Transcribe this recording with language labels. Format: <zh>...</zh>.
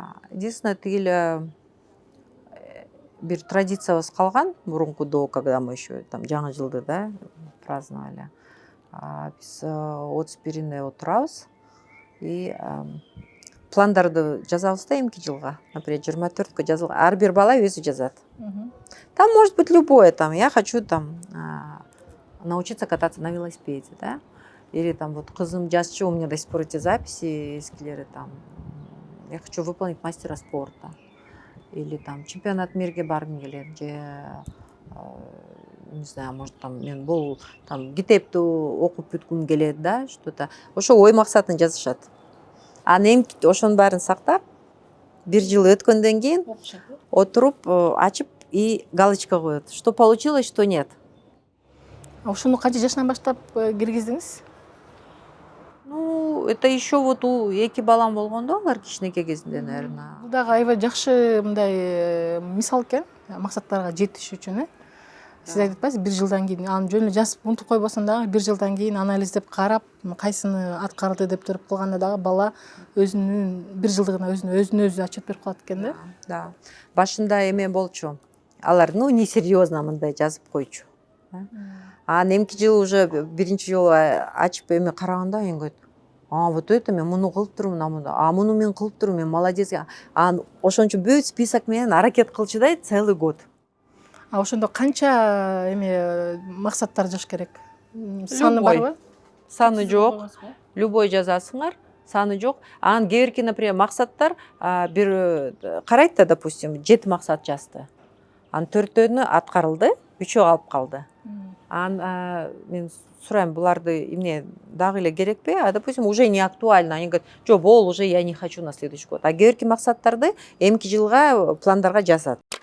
<ru>Единственное,</ru> <ky>тигиле бир традициябыз калган мурункудо,</ky> <ru>когда мы еще там</ru> <ky>жаңы жылды да</ky> <ru>праздновали.</ru> <ky>Биз 31-ине отурабыз и пландарды жазабыз да эмки жылга. Например, 24-кө жазылган. Ар бир бала өзү жазат.</ky> <ru>Там может быть любое, там я хочу там научиться кататься на велосипеде, да? Или там вот кызым жазчу, у меня до сих пор эти записи эскилери там. Я хочу выполнить мастера спорта. Или там чемпионат</ru> <ky>мирге баргым келет, же</ky> <ru>не знаю, может там</ru> <ky>мен бул там китепти окуп бүткүм келет, да,</ky> <ru>что-то.</ru> <ky>Ошо ой максатын жазышат. Анан ошонун баарын сактап, 1 жыл өткөндөн кийин отуруп ачып</ky> <ru>и галочка</ru> <ky>коет.</ky> <ru>Что получилось, что нет.</ru> <ky>Ушуну канча жашынан баштап киргиздиңиз?</ky> <ru>Ну, это еще вот у</ru> <ky>2 балам болгондо, алар кичинекей кезинде,</ky> <ru>наверное.</ru> <ky>Бул дагы аябай жакшы мындай мисал экен, максаттарга жетиш үчүн. Сиз айтып атпайсызбы, 1 жылдан кийин аны жөн эле жазып унутуп койбосоң дагы 1 жылдан кийин анализдеп карап, кайсыны аткарды деп туруп калганда дагы бала өзүнүн 1 жылдыгына өзүн ачып берип калат экен да. Да. Башында эме болчу. Алар,</ky> <ru>ну, несерьезно</ru> <ky>мындай жазып койчу. Эмки жыл уже 1-чи жолу ачып эме караганда энгет.</ky> <ru>Вот это</ru> <ky>мен муну кылып турмун, муну мен кылып турмун, мен молодец. Ошончо бүт список менен аракет кылчу да</ky> <ru>целый год.</ru> <ky>Ошондо канча эме максаттар жазыш керек? Саны барбы? Саны жок.</ky> <ru>Любой</ru> <ky>жазасыңар, саны жок. Анан кээ-бирки, например, максаттар бир карайт да, допустим, 7 максат жазды. Анын 4-төнү аткарылды, 3-өө калып калды. Мен сурайм, буларды эмне дагы эле керекпи?</ky> <ru>Допустим, уже не актуально. Они говорят:</ru> <ky>жок, бол,</ky> <ru>уже я не хочу на следующий год.</ru> <ky>Кээ-бирки максаттарды эмки жылга пландарга жазат.</ky>